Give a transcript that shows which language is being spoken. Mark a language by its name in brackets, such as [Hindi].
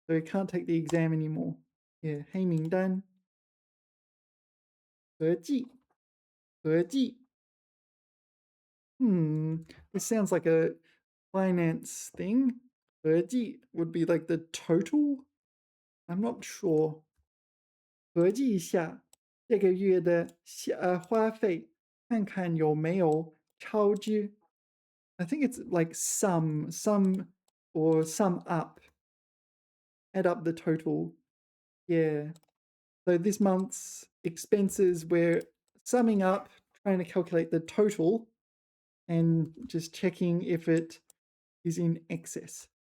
[English] So you can't take the exam anymore. [Chinese] Yeah, 黑名单. 合计.合计. [English] This sounds like a finance thing. 合计 would be like the total. I'm not sure. [Chinese] 合计一下这个月的花费，看看有没有超支. [English] I think it's like sum or sum up. Add up the total. Yeah. So this month's expenses, we're summing up, trying to calculate the total, and just checking if it is in excess.